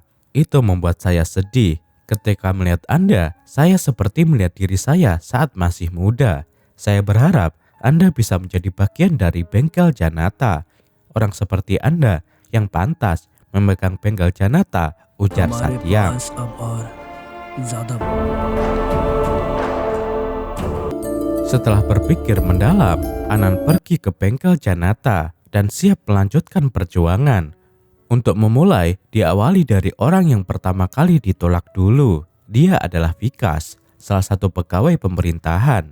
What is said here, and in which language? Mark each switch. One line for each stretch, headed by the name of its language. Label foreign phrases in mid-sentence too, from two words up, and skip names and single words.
Indonesian: Itu membuat saya sedih. Ketika melihat Anda, saya seperti melihat diri saya saat masih muda. Saya berharap Anda bisa menjadi bagian dari bengkel Janata. Orang seperti Anda yang pantas memegang bengkel Janata, ujar
Hindi: हमारे
Indonesian: Satyam.
Hindi: पास अब और ज्यादा
Indonesian: Setelah berpikir mendalam, Anand pergi ke bengkel Janata dan siap melanjutkan perjuangan. Untuk memulai, diawali dari orang yang pertama kali ditolak dulu. Dia adalah Vikas, salah satu pegawai pemerintahan.